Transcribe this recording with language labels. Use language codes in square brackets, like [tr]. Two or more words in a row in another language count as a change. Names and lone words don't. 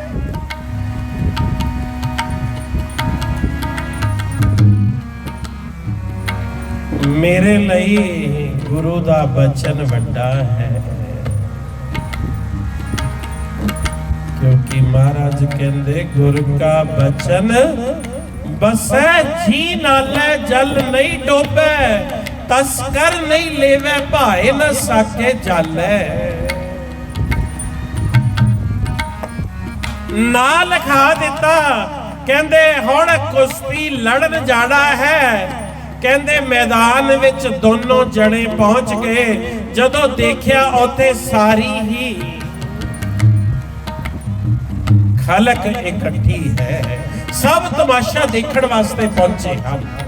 [pa] ਮੇਰੇ ਲਈ ਗੁਰੂ ਦਾ ਬਚਨ ਵੱਡਾ ਹੈ, ਕਿਉਂਕਿ ਮਹਾਰਾਜ ਕਹਿੰਦੇ ਗੁਰੂ ਕਾ ਬਚਨ ਬਸੈ ਜੀ ਨਾਲੈ ਜਲ ਨਹੀਂ ਡੋਬੇ, ਤਸਕਰ ਨਹੀਂ ਲੇਵੇ ਭਾਏ ਨ ਸਾਕੇ ਜਾਲੈ। ਨਾ ਲਿਖਾ ਦਿੱਤਾ, ਕਹਿੰਦੇ ਹੁਣ ਕੁਸ਼ਤੀ ਲੜਨ ਜਾਣਾ ਹੈ। ਕਹਿੰਦੇ ਮੈਦਾਨ ਵਿਚ ਦੋਨੋਂ ਜਣੇ ਪਹੁੰਚ ਗਏ। ਜਦੋਂ ਦੇਖਿਆ ਉੱਥੇ ਸਾਰੀ ਹੀ ਖ਼ਲਕ ਇਕੱਠੀ ਹੈ, ਸਭ ਤਮਾਸ਼ਾ ਦੇਖਣ ਵਾਸਤੇ ਪਹੁੰਚੇ ਹਨ।